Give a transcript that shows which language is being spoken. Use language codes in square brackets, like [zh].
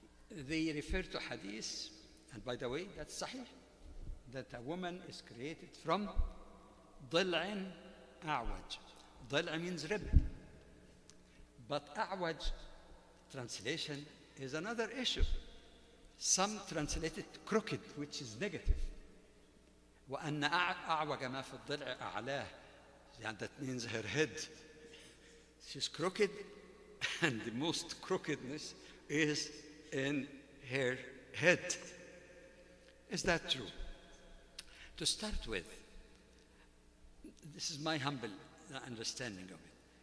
[en] They refer to hadith, and by the way, that's sahih, that a woman is created from ضلع أعوج. ضلع means rib. But أعوج translation is another issue. Some translate it crooked, which is negative. [ar] وأن أعوج ما في الضلع أعلاه. [en] And that means her head. She's crooked, and the most crookedness is in her head. Is that true? To start with, this is my humble understanding of it.